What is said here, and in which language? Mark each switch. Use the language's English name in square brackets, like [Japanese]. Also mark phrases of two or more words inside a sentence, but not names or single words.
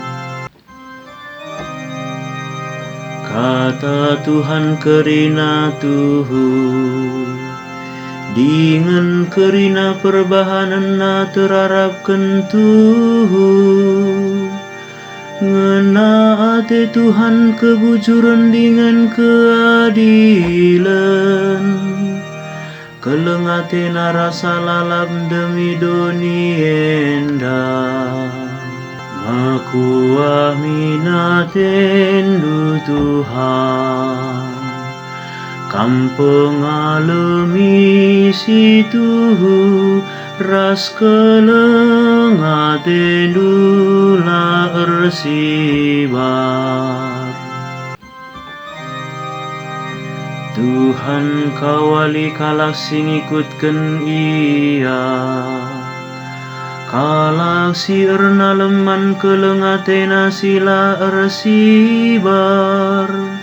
[Batak Karo] Kata Tuhan kerina tuhu, dengan kerina perbahanan na terarapkan tuhu, ngena ate Tuhan kebujuran dengan keadilan, kelengate na rasa lalap demi doni endah. Makuah minatendu Tuhan, kampung alami situ ras kelengatendu la ersibar. Tuhan kawali kalak sing ikutkan ia, kalak si erna leman kelengatena sila ersibar.